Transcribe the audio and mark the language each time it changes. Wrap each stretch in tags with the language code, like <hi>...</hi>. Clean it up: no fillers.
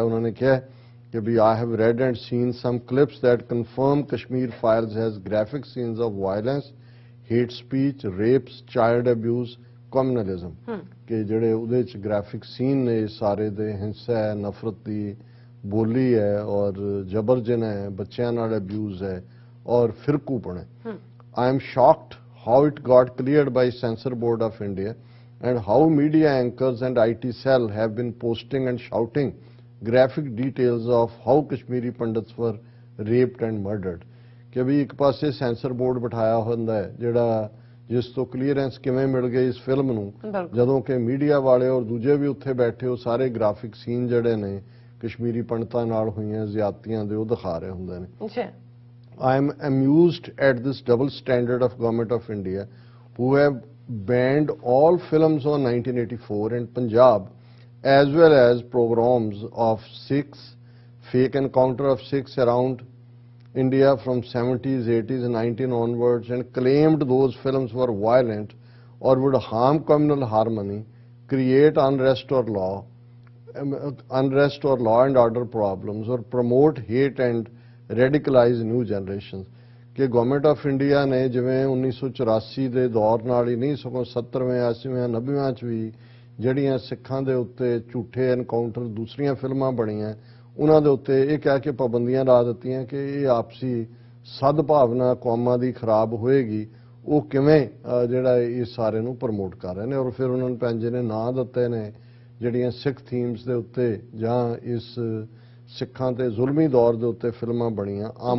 <pa>ਉਹਨਾਂ ਨੇ ਕਿਹਾ ਕਿ ਵੀ</pa> <en>I have read and seen some clips that confirm Kashmir Files has graphic scenes of violence, hate speech, rapes, child abuse, communalism।</en> <pa>ਕਿ ਜਿਹੜੇ ਉਹਦੇ ਚ ਗ੍ਰਾਫਿਕ ਸੀਨ ਨੇ ਸਾਰੇ ਦੇ ਹਿੰਸਾ ਹੈ, ਨਫ਼ਰਤ ਦੀ ਬੋਲੀ ਹੈ ਔਰ ਜਬਰ ਜਨਾਹ ਹੈ, ਬੱਚਿਆਂ ਨਾਲ ਅਬਿਊਜ਼ ਹੈ ਔਰ ਫਿਰਕੂਪਣ ਹੈ।</pa> <en>I am shocked how it got cleared by Censor Board of India and how media anchors and IT cell have been posting and shouting graphic details of how Kashmiri Pandits were raped and murdered।</en> <pa>ਕਿ ਵੀ ਇੱਕ ਪਾਸੇ censor board ਬਿਠਾਇਆ ਹੁੰਦਾ ਹੈ ਜਿਹੜਾ ਜਿਸ ਤੋਂ clearance ਕਿਵੇਂ ਮਿਲ ਗਈ ਇਸ ਫਿਲਮ ਨੂੰ, ਜਦੋਂ ਕਿ ਮੀਡੀਆ ਵਾਲੇ ਔਰ ਦੂਜੇ ਵੀ ਉੱਥੇ ਬੈਠੇ ਉਹ ਸਾਰੇ ਗ੍ਰਾਫਿਕ ਸੀਨ ਜਿਹੜੇ ਨੇ ਕਸ਼ਮੀਰੀ ਪੰਡਤਾਂ ਨਾਲ ਹੋਈਆਂ ਜ਼ਿਆਦਤੀਆਂ ਦੇ ਉਹ ਦਿਖਾ ਰਹੇ ਹੁੰਦੇ ਨੇ।</pa> <en>I am amused at this double standard of Government of India, who have banned all films on 1984 and Punjab, as well as pogroms of Sikhs, fake encounter of Sikhs around India from 70s, 80s and 19 onwards, and claimed those films were violent or would harm communal harmony, create unrest or law and order problems, or promote hate and radicalise new generation.</en> <pa>ਕਿ government of India ਨੇ ਜਿਵੇਂ 1984 ਦੇ ਦੌਰ ਨਾਲ ਹੀ ਨਹੀਂ ਸਗੋਂ 70ਵੇਂ 80ਵੇਂ 90ਵੇਂ 'ਚ ਵੀ ਜਿਹੜੀਆਂ ਸਿੱਖਾਂ ਦੇ ਉੱਤੇ ਝੂਠੇ ਐਨਕਾਊਂਟਰ ਦੂਸਰੀਆਂ ਫਿਲਮਾਂ ਬਣੀਆਂ ਉਹਨਾਂ ਦੇ ਉੱਤੇ ਇਹ ਕਹਿ ਕੇ ਪਾਬੰਦੀਆਂ ਲਾ ਦਿੱਤੀਆਂ ਕਿ ਇਹ ਆਪਸੀ ਸਦਭਾਵਨਾ ਕੌਮਾਂ ਦੀ ਖਰਾਬ ਹੋਏਗੀ, ਉਹ ਕਿਵੇਂ ਜਿਹੜਾ ਇਸ ਸਾਰੇ ਨੂੰ ਪ੍ਰਮੋਟ ਕਰ ਰਹੇ ਨੇ। ਔਰ ਫਿਰ ਉਹਨਾਂ ਨੂੰ ਪੈਂਜੇ ਨੇ ਨਾਂ ਦਿੱਤੇ ਨੇ ਜਿਹੜੀਆਂ ਸਿੱਖ ਥੀਮਸ ਦੇ ਉੱਤੇ ਜਾਂ ਇਸ ਸਿੱਖਾਂ ਤੇ ਜ਼ੁਲਮੀ ਦੌਰ ਦੇ ਉੱਤੇ ਫਿਲਮਾਂ ਬਣੀਆਂ।</pa>